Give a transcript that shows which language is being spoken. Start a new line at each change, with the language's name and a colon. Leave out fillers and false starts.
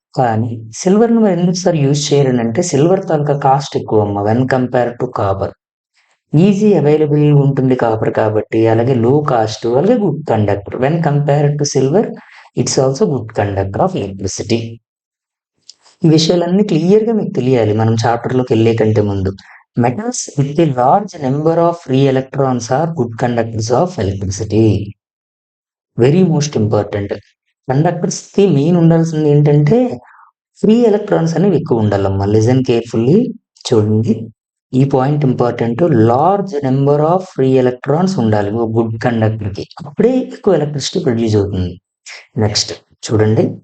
Telugu: కానీ సిల్వర్‌ని మరి ఎందుకు sir use చేయరనంటే silver taluka cost ఎక్కువమ్మ
English: When compare to copper.
Telugu: Easy available ఉంటుంది కాపర్ కాబట్టి, అలాగే లో కాస్ట్, అలాగే good conductor.
English: When compared to silver it's also good conductor of electricity.
Telugu: ఈ విషయాలన్నీ క్లియర్‌గా మీకు తెలియాలి మనం చాప్టర్‌లోకి ఎళ్ళే కంటే ముందు.
English: Metals with a large number of free electrons are good conductors of electricity. Very most important.
Telugu: కండక్టర్స్‌కి main ఉండాల్సింది ఏంటంటే ఫ్రీ ఎలక్ట్రాన్స్ అనేవి ఎక్కువ ఉండాలమ్మా.
English: listen carefully
Telugu: చూడండి. ఈ point important. Large number of free electrons ఉండాలి ఓ గుడ్ కండక్టర్‌కి. అప్పుడే ఎక్కువ ఎలక్ట్రిసిటీ ప్రొడ్యూస్ అవుతుంది. నెక్స్ట్ చూడండి.